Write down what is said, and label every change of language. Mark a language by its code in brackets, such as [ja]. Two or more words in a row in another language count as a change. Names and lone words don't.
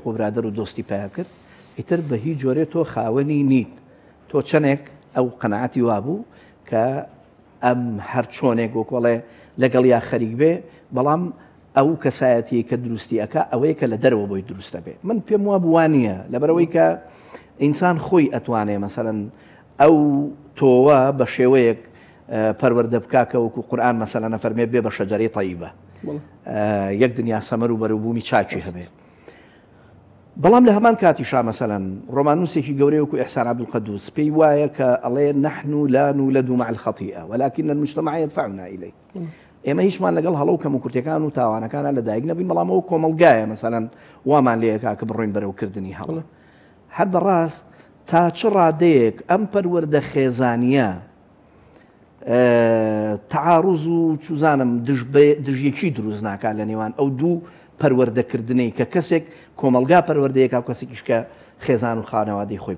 [ckb] و برادر و دۆستی پیا کرد ئیتر بە هیچ جۆرێ تۆ خاوەنی نیت تۆ چەندێک ئەو قەنەعەتی وابوو کە ئەم هەر چۆنێک وەکۆڵێ لەگەڵ یا خەریک بێ بەڵام ئەو کەسایەتی کە دروستی ئەکا ئەوەیە کە لە دەرەوە بۆی دروستە بێ من پێم وابوو وانە لەبەرەوەی کە ئینسان خۆی ئەتوانێ مەسەلەن ئەو تۆوە بە شێوەیەک پەروەردە بکاکە وەکو قورئان مەسەلەن نەفەرمێ بێ بە شەجەرەی طەیبە یەک دنیا سەمەر و بەروبوومی چاکی هەبێ بەڵام لە هەمان کاتیشا مەسەلەن ڕۆمانوسێکی گەورەی وەکو ئیحسان عەبدولقەدوس پێی وایە کە ئەڵێ [ar] نحن لا نولد مع الخطيئة ولكن المجتمع يدفعنا إليه [ckb] ئێمە هیچمان لەگەڵ هەڵە و کەموکورتەکان و تاوانەکانە لە دایک نەبین بەڵام ئەو کۆمەڵگایە مەسەلەن وامان لێیەکا کە بڕۆین بەرەوکردنی هەڵە هەر بەڕاست تا چ ڕادەیەک ئەم پەروەردە خێزانیە تعاڕوز و چوزانم دژیەکی دروست ناکات لە نێوان ئەو دوو پەروەردەکردنی کە کەسێک کۆمەلگا پەروەردەیەکا کەسێکیش کە خێزان و خانەوادەی خۆی